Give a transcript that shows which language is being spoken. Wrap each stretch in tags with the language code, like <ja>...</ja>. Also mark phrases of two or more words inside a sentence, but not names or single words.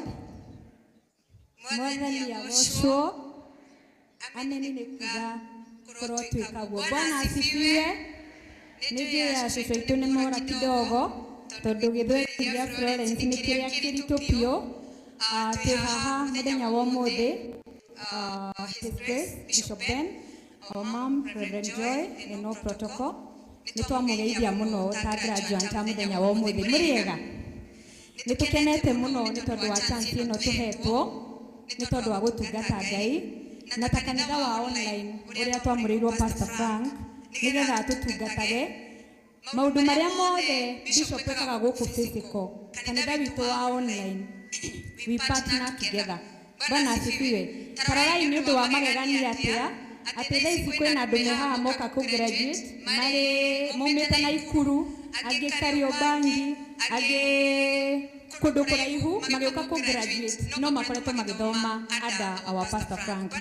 <ki>Mwathani agocwo. Anene nĩ kuga korwo twĩkagwo.</ki> <sw>Bwana asifiwe.</sw> <ki>Nĩnjũĩ ya cũcũ aitũ nĩ mora kidogo, tondũ gĩthweri gĩa Florence nĩ kĩrĩa kĩritũ biũ. Twĩ haha mũthenya wa ũmũthĩ,</ki> <en>His Grace Bishop Ben, our mom Reverend Joy and no protocol,</en> <ki>nĩ twamũgeithia mũno ta graduate ta mũthenya wa ũmũthĩ. Mũrĩega? Nĩ tũkenete mũno nĩ tondũ wa chance ĩno tũhetwo, nĩ tondũ wa gũtungata Ngai na ta kanitha wa online ũrĩa twamũrĩirwo Pastor Frank nĩgetha tũtungatage maũndũ marĩa mothe Bishop ekaga gũkũ physical. Kanitha witũ wa online</ki> <en>we partner together.</en> <sw>Bwana asifiwe.</sw> <ki>Tararai nĩ ũndũ wa magegania atĩa atĩ thaa ici kwĩna andũ me haha moka kũ graduate marĩ maumĩte Naikuru, angĩ Kariobangi, angĩ kũndũ kũraihu magĩũka kũ graduate, no makoretwo magĩthoma</ki> <en>under our Pastor Frank.</en>